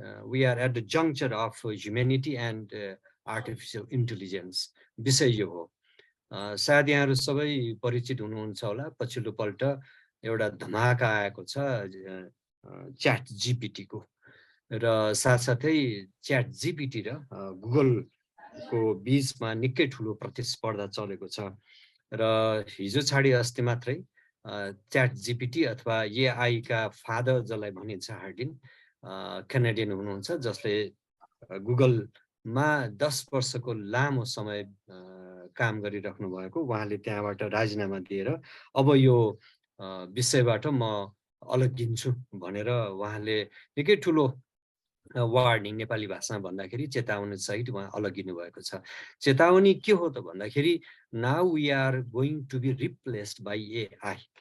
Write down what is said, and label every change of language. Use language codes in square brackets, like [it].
[en] We are at the juncture of humanity and artificial intelligence. [ne] विषय यो हो। सायद यहाँहरु सबै परिचित हुनुहुन्छ होला, पछिल्लो पल्ट एउटा धमाका आएको छ च्याट जीपीटी को, र साथसाथै च्याट जीपीटी र गुगल को बीचमा निकै ठुलो प्रतिस्पर्धा चलेको छ। र हिजो छाडी अस्ति मात्रै च्याट जीपीटी अथवा एआई का फादर जसलाई भनिन्छ हार्डिन, क्यानेडियन हुनुहुन्छ, जसले गुगलमा 10 वर्षको लामो समय काम गरिराख्नु भएको, उहाँले त्यहाँबाट राजीनामा दिएर अब यो विषयबाट म अलगिन्छु भनेर उहाँले निकै ठुलो वार्निङ नेपाली भाषामा भन्दाखेरि चेतावनी सहित उहाँ अलगिनु भएको छ। चेतावनी के हो त भन्दाखेरि [en] Now we are going to be replaced by AI.